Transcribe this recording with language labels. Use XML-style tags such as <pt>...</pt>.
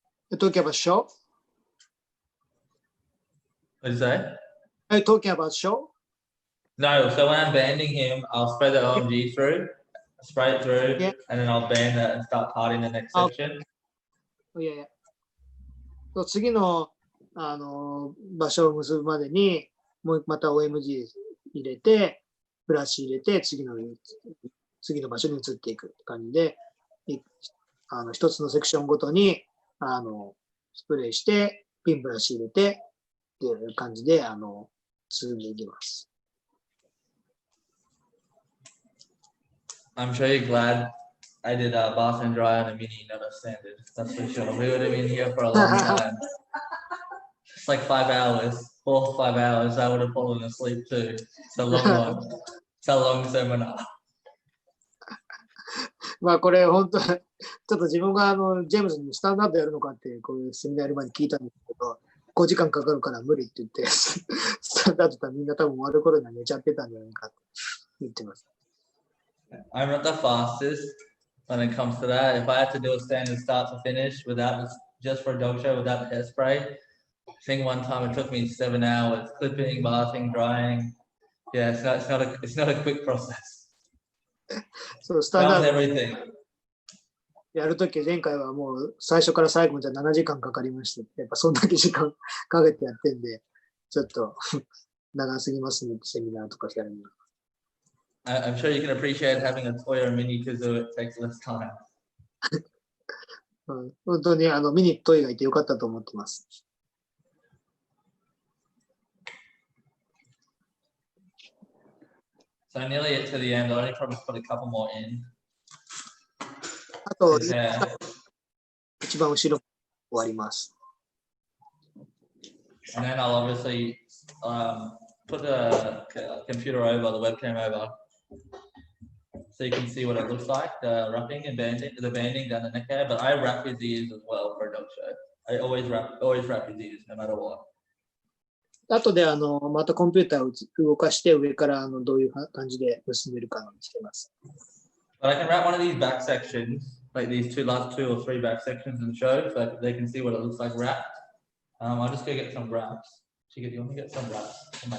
<en>You're talking about show? What did you say? Are you talking about show? No, so when I'm banding him, I'll spray the OMG through, spray it through, Yeah. and then I'll band that and start parting the next section. Oh, yeah, yeah.</en> <ja>次の、場所を結ぶまでに、また OMG 入れて、ブラシ入れて、次の場所に移っていく感じで、一つのセクションごとに、スプレーして、ピンブラシ入れて、っていう感じで、進んでいきます。</ja> <en>I'm sure you're glad I did a bath and dry on a mini, not a standard. That's for sure. We would have been here for a long time. It's like 5 hours, 4 or 5 hours. I would have fallen asleep too. It's a long one. It's a long seminar.</en> <ja>まあこれ本当ちょっと自分がジェームズにスタンダードやるのかってこういうセミナーやる前に聞いたんですけど、5時間かかるから無理って言ってスタンダードとみんな多分終わる頃には寝ちゃってたんじゃないかと言ってます。</ja> <en>I'm not the fastest when it comes to that. If I had to do a standard start to finish without just for a dog show without the hairspray, I think one time it took me 7 hours clipping, bathing, drying. Yeah, it's not a quick process.</en> <ja>そうスタンダード</ja> <en>everything.</en> <ja>やるとき前回はもう最初から最後まで7時間かかりました。やっぱそんだけ時間かけてやってんで、ちょっと長すぎますねってセミナーとかやるには。</ja> <en>I'm sure you can appreciate having a toy or a mini kazoo. It takes less time.</en> <ja>本当にミニトイがいてよかったと思ってます。</ja> <en>So nearly to the end. I'll only probably put a couple more in.</en> <ja>あと、</ja> <en>Yeah.</en> <ja>一番後ろ終わります。</ja> <en>And then I'll obviously put the computer over, the webcam over, so you can see what it looks like, the wrapping and banding, the banding down the neck hair. But I wrap his ears as well for a dog show. I always wrap his ears, no matter what.</en> <ja>あとでまたコンピューターを動かして上からどういう感じで結んでるかにしてます。</ja> <en>But I can wrap one of these back sections, like these last 2 or 3 back sections and show, so they can see what it looks like wrapped. I'll just go get some wraps. Chica, do you want to get some wraps?</en>